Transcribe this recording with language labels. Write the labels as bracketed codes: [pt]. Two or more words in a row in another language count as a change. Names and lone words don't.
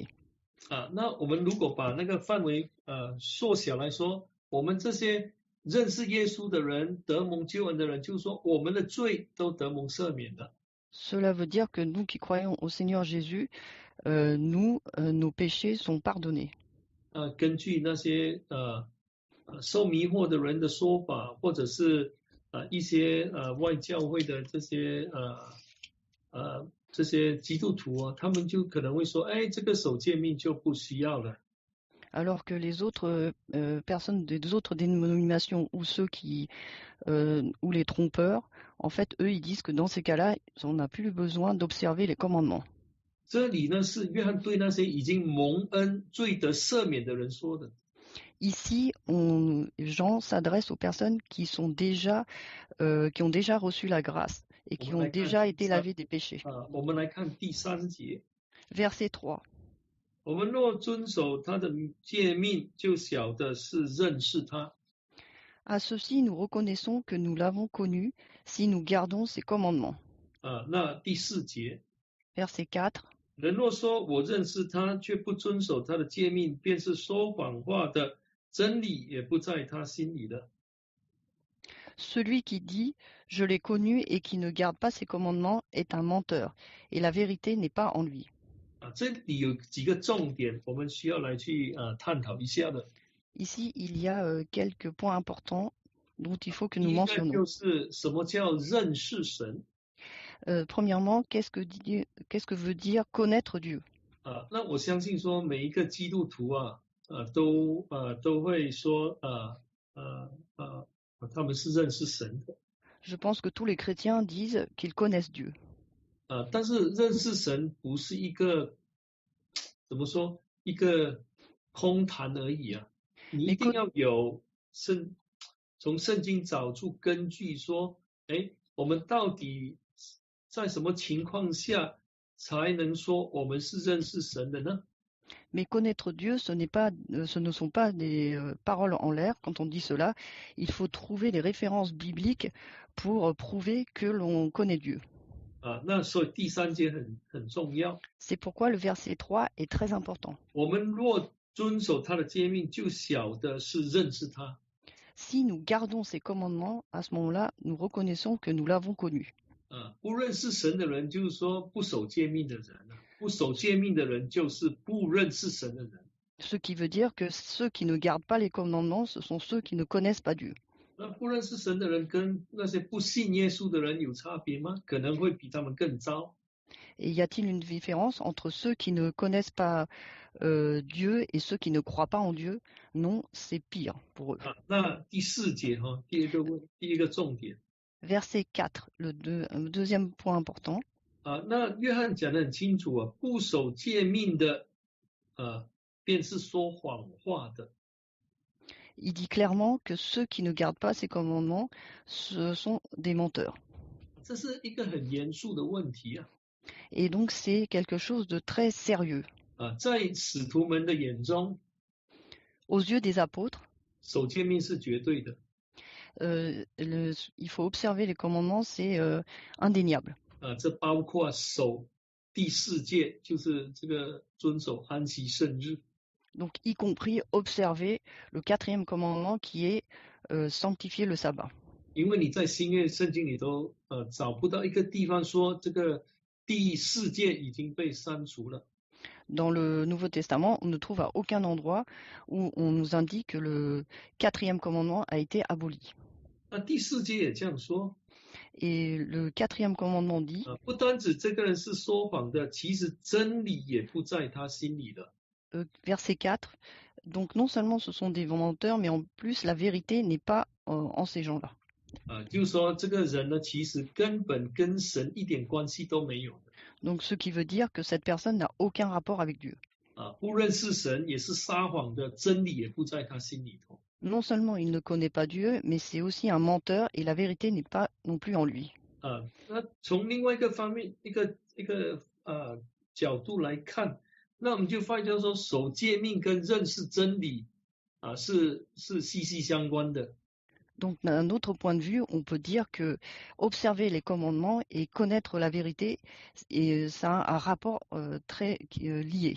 [zh] 啊，那我们如果把那个范围缩小来说，我们这些认识耶稣的人、得蒙救恩的人，就是说我们的罪都得蒙赦免了。 [fr] Cela veut dire que nous qui croyons au Seigneur Jésus, nos péchés sont pardonnés. [zh] 根据那些受迷惑的人的说法，或者是一些外教会的这些基督徒啊，他们就可能会说，哎，这个守诫命就不需要了。 [fr] Alors que les autres personnes des autres dénominations ou ceux qui ou les trompeurs, en fait, eux, ils disent que dans ces cas-là, on n'a plus besoin d'observer les commandements. [zh] 这里呢是约翰对那些已经蒙恩、罪得赦免的人说的。 [fr] Ici, Jean s'adresse aux personnes qui ont déjà reçu la grâce et qui ont déjà été lavées des péchés. [zh] 我们来看第3节。 [fr] Verset 3. [zh] 我们若遵守他的诫命，就晓得是认识他。 [fr] À ceci, nous reconnaissons que nous l'avons connu si nous gardons ses commandements. [zh] 那第4节， [fr] Verset 4. [zh] 人若说我认识他，却不遵守他的诫命，便是说谎话的，真理也不在他心里了。 [fr] Celui qui dit « Je l'ai connu » et qui ne garde pas ses commandements est un menteur, et la vérité n'est pas en lui. [zh] 这里有几个重点，我们需要来去探讨一下的。 [fr] Ici, il y a quelques points importants dont il faut que [zh] 第 [fr] nous [zh] 一个 [fr] mentionnons. [zh] 就是什么叫认识神？ [fr] Premièrement, qu'est-ce que veut dire connaître Dieu? [zh] 那我相信说每一个基督徒都会说他们是认识神的。 [fr] Je pense que tous les chrétiens disent qu'ils connaissent Dieu. [zh] 但是认识神不是一个怎么说一个空谈而已啊，你一定要有从圣经找出根据说，我们到底在什么情况下才能说我们是认识神的呢？ [fr] Mais connaître Dieu, ce ne sont pas des paroles en l'air. Quand on dit cela, il faut trouver les références bibliques pour prouver que l'on connaît Dieu. [zh] 那所以第3节很重要。 [fr] C'est pourquoi le verset 3 est très important. [zh] 我们若遵守他的诫命，就晓得是认识他。 [fr] Si nous gardons ses commandements, à ce moment-là, nous reconnaissons que nous l'avons connu. [zh] 不认识神的人，就是说不守诫命的人。不守诫命的人，就是不认识神的人。 [fr] Ce qui veut dire que ceux qui ne gardent pas les commandements, ce sont ceux qui ne connaissent pas Dieu. [zh] 那不认识神的人跟那些不信耶稣的人有差别吗？可能会比他们更糟。 [fr] Et y a-t-il une différence entre ceux qui ne connaissent pas Dieu et ceux qui ne croient pas en Dieu? Non, c'est pire pour eux. [zh] 那第4节第一个重点。 [fr] Verset 4, le deuxième point important. [zh] 那约翰讲得很清楚不守诫命的便是说谎话的。 [fr] Il dit clairement que ceux qui ne gardent pas ses commandements, ce sont des menteurs. [zh] 这是一个很严肃的问题 [fr] Et donc c'est quelque chose de très sérieux. [zh] 在使徒们的眼中， [fr] Aux yeux des apôtres, [zh] 守诫命是绝对的。 [fr] il faut observer les commandements, c'est indéniable. [zh] 这包括守第4诫，就是这个遵守安息圣日。 [fr] Donc y compris observer le 4e commandement qui est sanctifier le sabbat. [zh] 因为你在新约圣经里头找不到一个地方说这个第4诫已经被删除了。 [fr] Dans le Nouveau Testament, on ne trouve à aucun endroit où on nous indique que le 4e commandement a été aboli. [zh] 那第4诫也这样说。 [fr] Et le 4e commandement dit [zh] 不单指这个人是说谎的，其实真理也不在他心里了。 [fr] verset 4, donc non seulement ce sont des menteurs, mais en plus la vérité n'est pas en ces gens-là. [zh] 就是说这个人呢，其实根本跟神一点关系都没有的。 [fr] Donc ce qui veut dire que cette personne n'a aucun rapport avec Dieu. [zh] 不认识神也是撒谎的，真理也不在他心里头。 [fr] Non seulement il ne connaît pas Dieu, mais c'est aussi un menteur et la vérité n'est pas non plus en lui. [zh] 那从另外一个方面，一个角度来看，那我们就发现说，守诫命跟认识真理是息息相关的。 [fr] Donc d'un autre point de vue, on peut dire que observer les commandements et connaître la vérité, et ça a un rapport très lié.